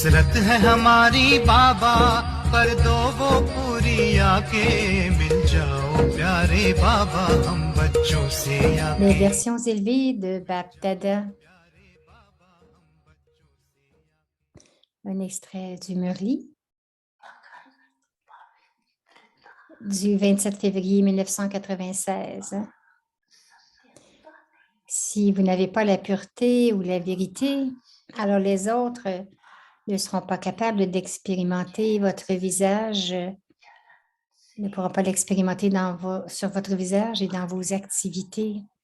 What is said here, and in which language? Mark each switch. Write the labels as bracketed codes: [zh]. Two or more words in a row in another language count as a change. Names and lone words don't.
[hi] शर्त है हमारी बाबा, कर दो वो पूरी आके, मिल जाओ प्यारे बाबा हम बच्चों से आके। [fr] Les versions élevées de Bapdada. Un extrait du Murli du 27 février 1996. Si vous n'avez pas la pureté ou la vérité, alors les autres ne seront pas capables d'expérimenter votre visage, ne pourront pas l'expérimenter sur votre visage et dans vos activités.